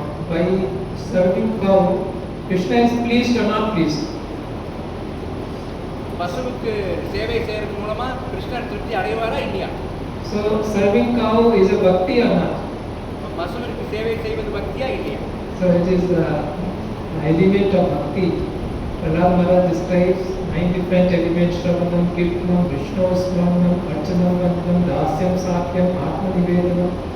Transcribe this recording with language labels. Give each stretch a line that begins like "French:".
English: By serving cow, Krishna is pleased or not pleased?
Tamil: பசுவுக்கு சேவை செய்யறது மூலமா கிருஷ்ணர் திருப்தி அடைவாரா இல்லையா?
English: So serving cow is a bhakti or not?
Tamil: பசுவிற்கு சேவை செய்வது பக்தியா இல்லையா?
English: So it is the element of bhakti. Prahlad Maharaj describes 9 different elements:
Sanskrit: Shravanam, Kirtanam, Vishnu Smaranam, Archanam, Vandam, Dasyam, Sakyam, Atma Nivedanam.